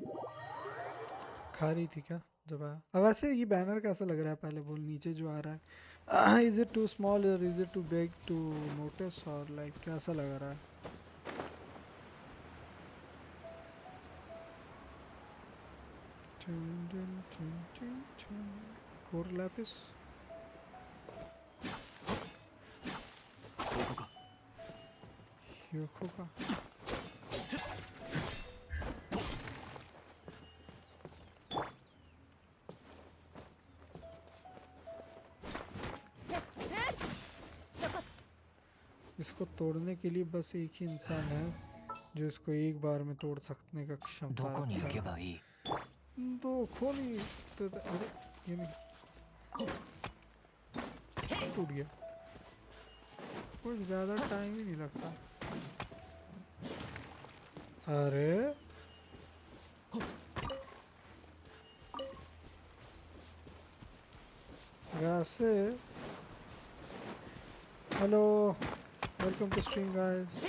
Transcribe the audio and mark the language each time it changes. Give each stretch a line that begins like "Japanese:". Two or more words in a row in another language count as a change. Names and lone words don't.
Hindi: खा रही थी क्या जब आया? अब वैसे ये बैनर कैसा लग रहा है, पहले बोल। नीचे जो आ रहा है
English: Is it too small or is it too big to notice or like
Hindi: कैसा लग रहा है?
English: Core lapis.
Japanese: ここか。
Hindi: Hyoko का. इसको तोड़ने के लिए बस एक ही इंसान है जो इसको एक बार में तोड़ सकने का
Japanese: ど
Hindi: क्षमता
Japanese: こに行
Hindi: रखता
Japanese: け
Hindi: है।
Japanese: ばいい？
Hindi: तो खोली तो अरे ये नहीं टूट गया। कुछ ज्यादा टाइम ही नहीं लगता। अरे वैसे
English: hello welcome to stream guys.